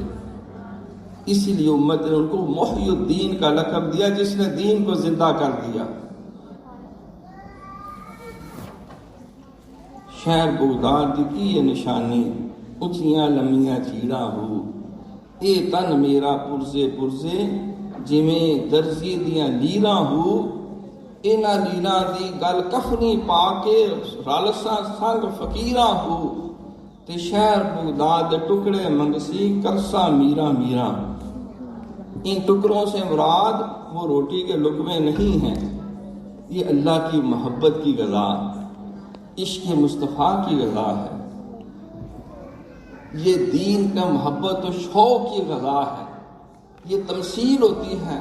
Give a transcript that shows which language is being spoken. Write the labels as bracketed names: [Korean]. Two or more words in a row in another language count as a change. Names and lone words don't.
[Urdu] اسی لیے امت نے ان کو محی الدین کا لقب دیا، جس نے دین کو زندہ کر دیا۔ شہر بغداد کی یہ نشانی، [Punjabi] اچھیاں لمیاں چیڑا ہو، اے تن میرا پرزے پرزے، جویں درزی دیاں لیراں ہو، اینا لیراں دی گل کفنی پا کے رالساں سنگ فقیراں ہو، تے شہر بغداد ٹکڑے منگسی کرسا میرا میرا۔ [Urdu] ان ٹکڑوں سے مراد وہ روٹی کے لقمے نہیں ہیں، یہ اللہ کی محبت کی غذا، عشق مصطفیٰ کی غذا ہے، یہ دین کا محبت و شوق کی غذا ہے، یہ تمثیل ہوتی ہے۔